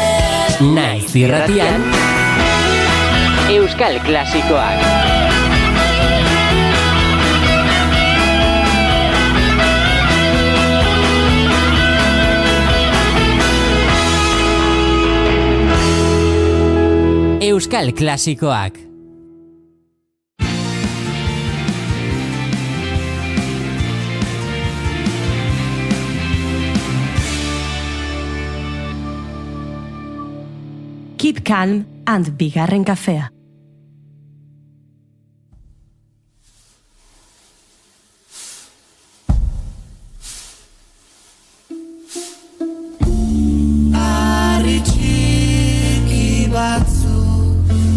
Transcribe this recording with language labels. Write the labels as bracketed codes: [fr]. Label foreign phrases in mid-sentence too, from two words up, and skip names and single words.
[eu] Naiz irratian Euskal klasikoak. Euskal klasikoak. [en] Keep calm and [eu] bigarren kafea. Harri txiki batzuk